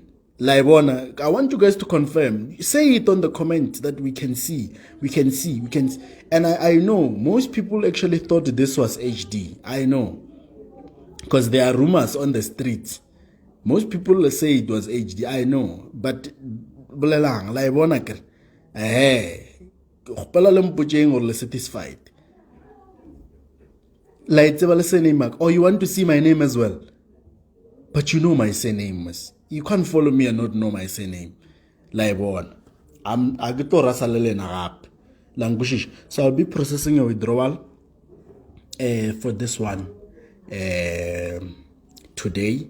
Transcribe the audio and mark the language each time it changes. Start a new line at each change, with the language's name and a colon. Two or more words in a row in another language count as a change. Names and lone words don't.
English: Laibona, I want you guys to confirm. Say it on the comment that we can see. And I know most people actually thought this was HD. I know, because there are rumors on the streets. Most people say it was HD. I know, but
Tswana: bolelang laibona ke
English: or satisfied. Or you want to see my name as well? But you know my surname. You can't follow me and not know my surname. So I'll be processing a withdrawal for this one today.